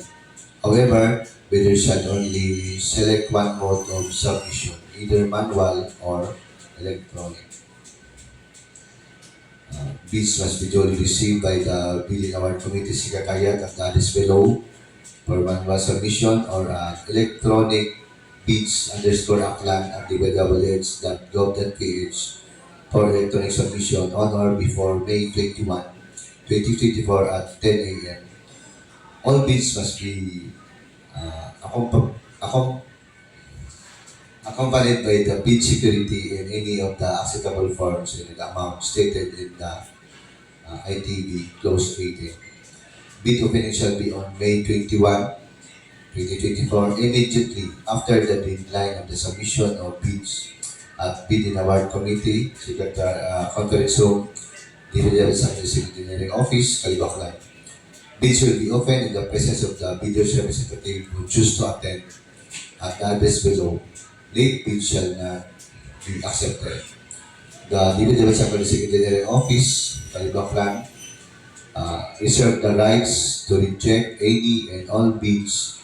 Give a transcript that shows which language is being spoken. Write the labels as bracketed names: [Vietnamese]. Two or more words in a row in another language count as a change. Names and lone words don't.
[English] However, bidders shall only select one mode of submission, either manual or electronic. Bids must be duly received by the Bidding Award Committee Secretariat at the address below for manual submission or electronic bids_aklan@dwh.gov.ph for electronic submission on or before May 21, 2024 at 10 a.m. All bids must be accompanied by the bid security in any of the acceptable forms in the amount stated in the ITB close rating. Bid opening shall be on May 21, 2024, immediately after the deadline of the submission of bids at Bidding Award Committee, Conference Room, DPW's Engineering Office, Aklan. Bids will be opened in the presence of the bidder's representative who choose to attend at the address below. Late bids shall not be accepted. The DPW's Engineering Office, Aklan, reserve the rights to reject any and all bids,